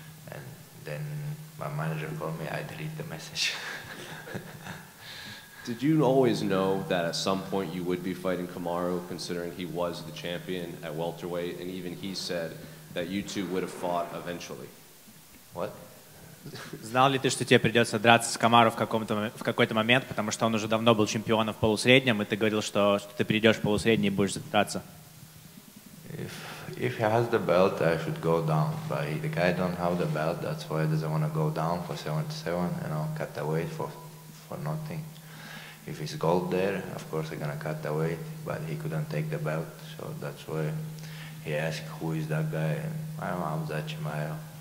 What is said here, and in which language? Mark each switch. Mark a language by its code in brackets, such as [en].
[en] And then my manager called me, I deleted the message. Did you always know that at some point you would be fighting Kamaru, considering he was the champion at welterweight, and even he said that you two would have fought eventually? What? [ru] Знал ли ты, что тебе придется драться с Камару в какой-то момент, потому что он уже давно был чемпионом в полусреднем, и ты говорил, что ты придешь в полусредний и будешь драться? [en] If he has the belt, I should go down. But if the guy don't have the belt, that's why he doesn't want to go down for 77, you know, cut the weight for nothing. If it's gold there, of course I'm gonna cut the weight, but he couldn't take the belt, so that's why he asked who is that guy, and I'm Khamzat Chimaev.